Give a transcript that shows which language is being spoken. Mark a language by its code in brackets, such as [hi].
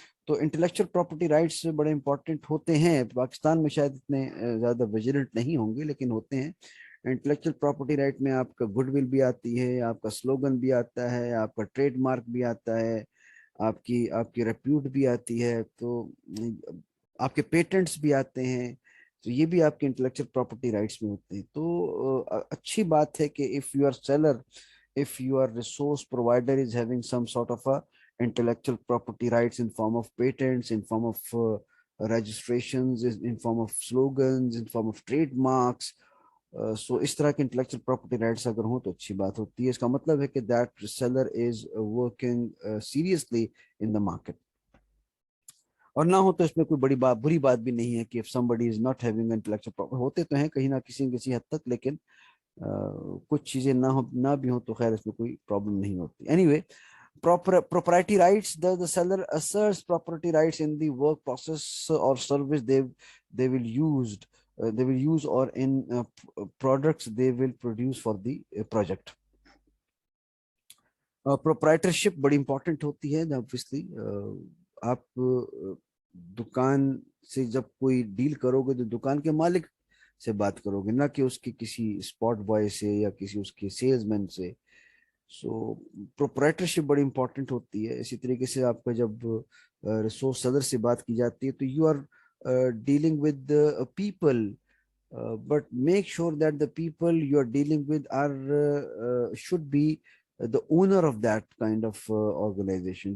[ur] تو intellectual property rights بڑے important ہوتے ہیں. پاکستان میں شاید اتنے زیادہ ویجیلنٹ نہیں ہوں گے لیکن ہوتے ہیں. انٹلیکچوئل پراپرٹی رائٹ میں آپ کا گڈ ول بھی آتی ہے, آپ کا سلوگن بھی آتا ہے, آپ کا ٹریڈ مارک بھی آتا ہے, آپ کی ریپیوٹ بھی آتی ہے, تو آپ کے پیٹنٹس بھی آتے ہیں. تو یہ بھی آپ کے انٹلیکچوئل پراپرٹی رائٹس میں ہوتے ہیں. تو اچھی بات ہے کہ [en] if your seller, if your resource provider is having some sort of a intellectual property rights in form of patents, in form of registrations, in form of slogans, in form of trademarks, [ur] سو اس طرح کے intellectual property rights اگر ہوں تو اچھی بات ہوتی ہے. اس کا مطلب ہے کہ [en] That seller is working seriously in the market. [ur] اور نہ ہو تو اس میں کوئی بری بات بھی نہیں ہے کہ [en] if somebody is not having intellectual property, [ur] ہوتے تو ہیں کہیں نہ کسی حد تک, لیکن کچھ چیزیں نہ بھی ہوں تو خیر اس میں کوئی پرابلم نہیں ہوتی. [en] Anyway, proprietary rights. The seller asserts property rights in the work process or service they will use or in products they will produce for the project. [ur] Proprietorship بڑی امپورٹنٹ ہوتی ہے. obviously آپ دکان سے جب کوئی ڈیل کرو گے تو دکان کے مالک سے بات کرو گے, نہ کہ اس کی کسی اسپاٹ بوائے سے یا کسی اس کے سیلز مین سے. سو پروپرائٹرشپ بڑی امپورٹنٹ ہوتی ہے. اسی طریقے سے آپ کا جب ریسورس سیلر سے بات کی جاتی ہے تو [en] You are dealing with people but make sure that the people you are dealing with are should be the owner of that kind of organization.